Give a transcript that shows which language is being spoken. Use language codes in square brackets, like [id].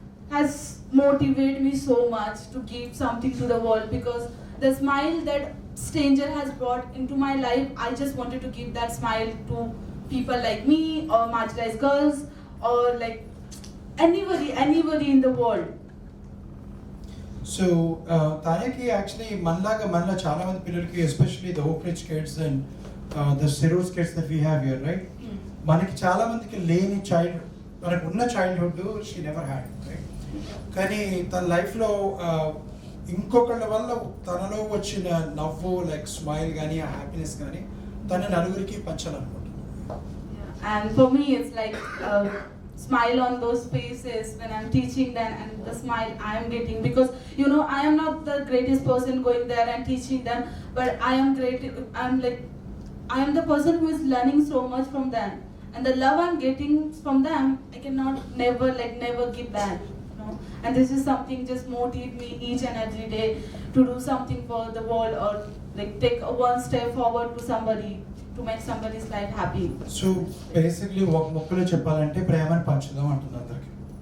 [en] has motivated me so much to give something to the world, because the smile that stranger has brought into my life, I just wanted to give that smile to people like me or marginalized girls or like anybody in the world. So Tanyaki actually [te] manla chala mandi pillalki, [en] especially the Oak Ridge kids and the Sirus kids that we have here, right? [te] Manaki chala mandiki leni child, manaku unna childhood [en] she never had, right? [te] Kani tana life lo ఇంకొకళ్ళ వల్ల తనలో వచ్చిన నవ్వు like smile కానీ ఆ happiness కానీ తన నలుగురికి పంచాలనుకుంటున్నాను. [en] And for me it's like smile on those faces when I'm teaching them, and the smile I am getting, because I am not the greatest person going there and teaching them, but I am the person who is learning so much from them, and the love I'm getting from them I cannot never give back. And this is something just motivates me each and every day to do something for the world, or like take one step forward to somebody, to make somebody's life happy. So basically [te] ఒక ముక్కలో చెప్పాలంటే ప్రేమను పంచుదాం అంటున్నా అందరికి.